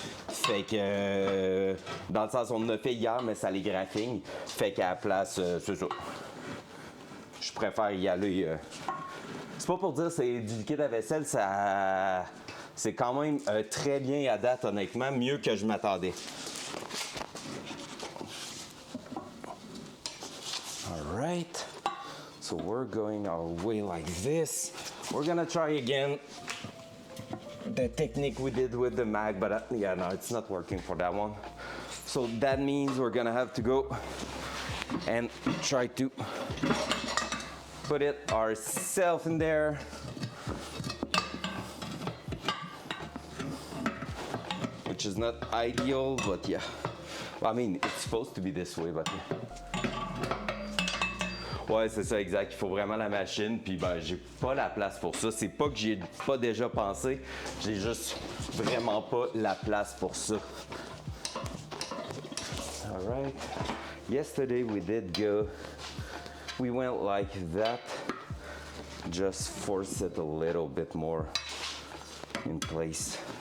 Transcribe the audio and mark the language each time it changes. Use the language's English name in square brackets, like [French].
[French] Fait que dans le sens on en a fait hier, mais ça les graphine. Fait qu'à la place, c'est ça. Je préfère y aller. C'est pas pour dire c'est du liquide à vaisselle, ça. C'est quand même très bien à date, honnêtement, mieux que je m'attendais. [English] All right, so we're going our way like this. We're gonna try again the technique we did with the mag, but yeah, no, it's not working for that one. So that means we're gonna have to go and try to put it ourselves in there. which is not ideal, but yeah. I mean, it's supposed to be this way, but yeah. [French] Ouais, c'est ça, exact. Il faut vraiment la machine, puis ben, j'ai pas la place pour ça. C'est pas que j'y ai pas déjà pensé, j'ai juste vraiment pas la place pour ça. [English] Alright. Yesterday we did go, we went like that. Just force it a little bit more in place.